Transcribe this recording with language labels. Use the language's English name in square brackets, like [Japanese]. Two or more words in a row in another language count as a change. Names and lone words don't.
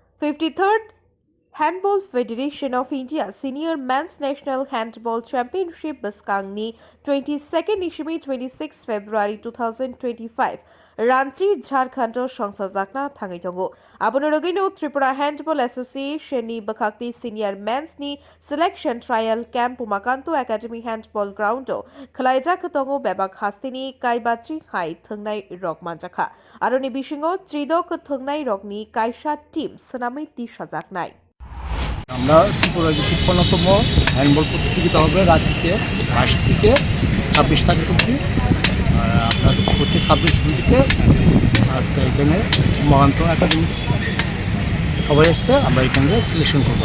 [English] 53rd Handball Federation of India Senior Men's National Handball Championship [Kok Borok] Baskangni 22nd Ishimi 26 February 2025 Ranchi Jharkhand songchajakna thangwi tongo Abonorogino Tripura Handball Association ni Bakhakti [English] Senior Men's [Kok Borok] ni [English] Selection Trial Camp [Kok Borok] Umakanto Academy Handball Ground Khalaijak tongo bebak hastini kaibachi khai thangnai rok manjakha aroni bishingo tridok thangnai rokni kaisa team sanami tishajaknai [Bangla] আমরা ত্রিপুরা 53তম হ্যান্ডবল প্রতিযোগিতা হবে রাঁচিতে 22 থেকে 26 তারিখ অবধি। আপনার প্রতি 26 থেকে আজকে এখানে মহান্ত একাডেমি সবাই এসছে, আমরা এখানে সিলেকশন করবো